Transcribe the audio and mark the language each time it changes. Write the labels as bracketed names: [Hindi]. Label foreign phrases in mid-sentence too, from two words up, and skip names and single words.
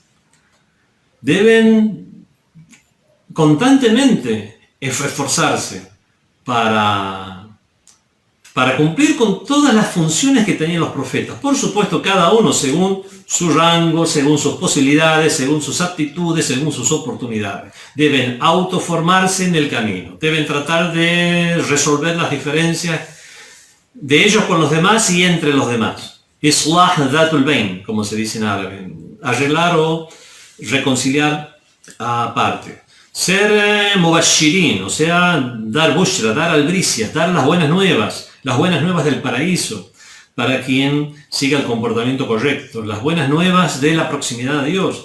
[Spanish] Deben constantemente esforzarse para cumplir con todas las funciones que tenían los profetas. Por supuesto, cada uno según su rango, según sus posibilidades, según sus aptitudes, según sus oportunidades. Deben autoformarse en el camino. Deben tratar de resolver las diferencias de ellos con los demás y entre los demás. [Arabic] إصلاح ذات البين, [Spanish] como se dice en árabe. Arreglar o reconciliar aparte. Ser mubashirin, o sea, dar bushra, dar albricias, dar las buenas nuevas del paraíso, para quien siga el comportamiento correcto, las buenas nuevas de la proximidad a Dios.